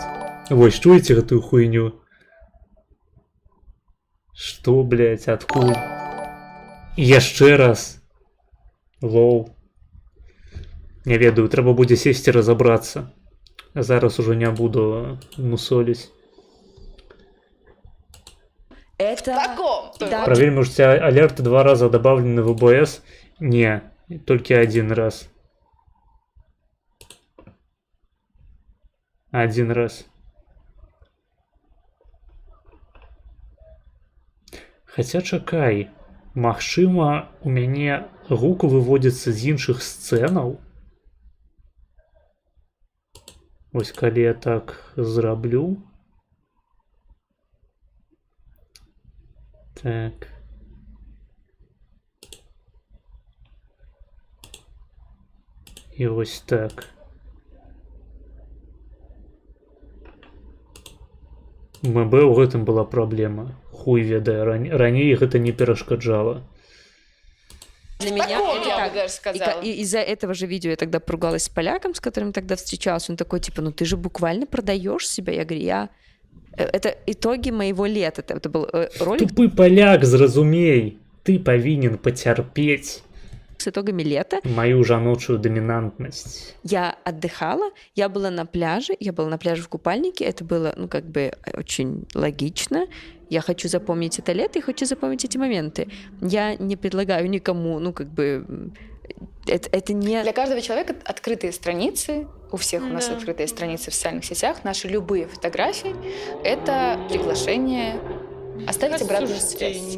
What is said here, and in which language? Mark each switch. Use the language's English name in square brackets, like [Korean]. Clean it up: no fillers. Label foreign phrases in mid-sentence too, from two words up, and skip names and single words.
[Belarusian] Вось, чуеце гэтую хуйню? Што, блядь, адкуль? Яшчэ раз. Лоу. Не ведаю, трэба будзе сесці разабрацца. Зараз ужо не буду мусоліць. [Russian] Это... Да. Проверь, может, у тебя алерты 2 раза добавлены в ОБС? Не, только 1 раз. 1 раз. [Belarusian] Хотя чакай, магчыма, у мяне гук выводзіцца з іншых сцэнаў. Вось калі я так зраблю. Так. І ось так. МБ у гэтым была праблема. Хуй ведае, раней гэта не перашкаджала. [Russian] Для меня Таком, это я так. бы даже сказала. И из-за этого же видео я тогда поругалась с поляком, с которым тогда встречалась. Он такой, типа, ну ты же буквально продаешь себя. Я говорю, это итоги моего лета. Это был ролик. [Belarusian] Тупы поляк, зразумей. Ты павінен пацярпець [Russian] С итогами лета. мою жаночую доминантность. Я отдыхала, я была на пляже в купальнике, это было, ну, как бы очень логично. Я хочу запомнить это лето и хочу запомнить эти моменты. Я не предлагаю никому, ну, как бы, это не... Для каждого человека открытые страницы, у всех у нас открытые страницы в социальных сетях, наши любые фотографии — это приглашение оставить обратную связь.